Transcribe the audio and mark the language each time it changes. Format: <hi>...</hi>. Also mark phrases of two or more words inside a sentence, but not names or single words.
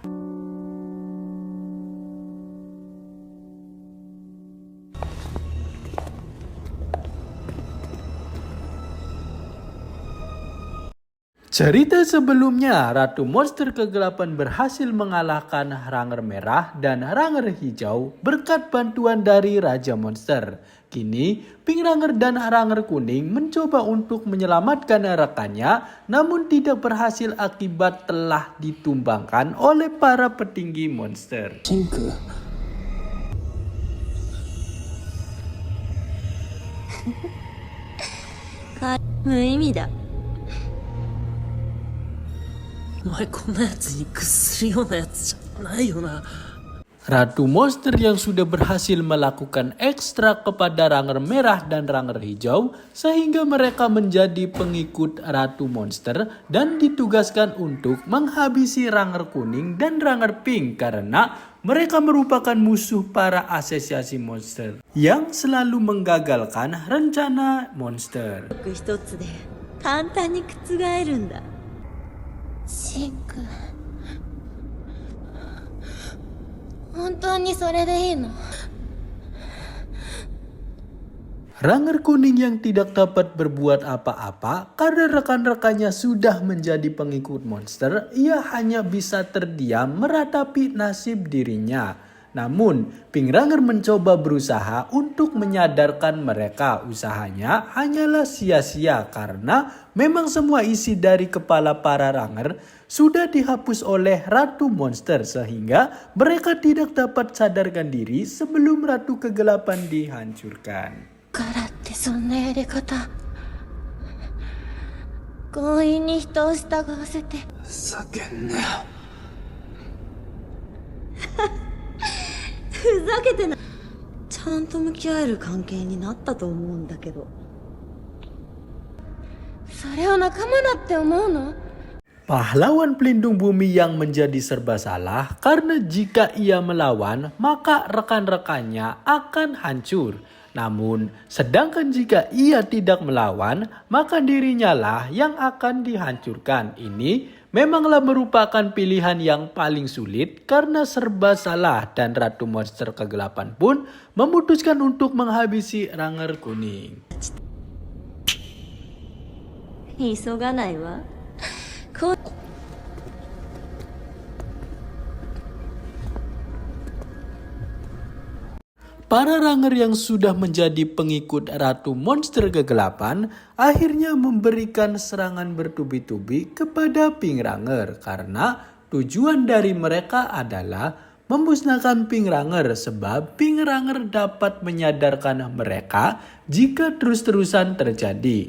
<id>Cerita sebelumnya, Ratu Monster Kegelapan berhasil mengalahkan Ranger Merah dan Ranger Hijau berkat bantuan dari Raja Monster. Kini, Pingranger dan Ranger Kuning mencoba untuk menyelamatkan rekannya, namun tidak berhasil akibat telah ditumbangkan oleh para petinggi monster. Shinku.</id> <ja>無意味だ。お前こんなやつに屈するようなやつじゃないよな。</ja> <id>Ratu Monster yang sudah berhasil melakukan ekstrak kepada Ranger Merah dan Ranger Hijau sehingga mereka menjadi pengikut Ratu Monster dan ditugaskan untuk menghabisi Ranger Kuning dan Ranger Pink karena mereka merupakan musuh para asosiasi monster yang selalu menggagalkan rencana monster.</id> <ja>一つで簡単に覆るんだ。シンク、本当にそれでいいの？</ja> <id>Ranger Kuning yang tidak dapat berbuat apa-apa karena rekan-rekannya sudah menjadi pengikut monster, ia hanya bisa terdiam meratapi nasib dirinya. Namun, Pingranger mencoba berusaha untuk menyadarkan mereka usahanya hanyalah sia-sia karena memang semua isi dari kepala para Ranger sudah dihapus oleh Ratu Monster sehingga mereka tidak dapat sadarkan diri sebelum Ratu Kegelapan dihancurkan.</id> <ja>からってそんなやり方、強引に人を従わせて。叫んなよ。ふざけてない。ちゃんと向き合える関係になったと思うんだけど。それを仲間だって思うの？</ja> <id>Pahlawan pelindung bumi yang menjadi serba salah karena jika ia melawan maka rekan-rekannya akan hancur. Namun, sedangkan jika ia tidak melawan, maka dirinya lah yang akan dihancurkan. Ini memanglah merupakan pilihan yang paling sulit karena serba salah dan Ratu Monster Kegelapan pun memutuskan untuk menghabisi Ranger Kuning.</id> <ja>急がないわ。こう</ja> <id>Para Ranger yang sudah menjadi pengikut Ratu Monster Kegelapan akhirnya memberikan serangan bertubi-tubi kepada Pingranger karena tujuan dari mereka adalah memusnahkan Pingranger sebab Pingranger dapat menyadarkan mereka jika terus-terusan terjadi.</id>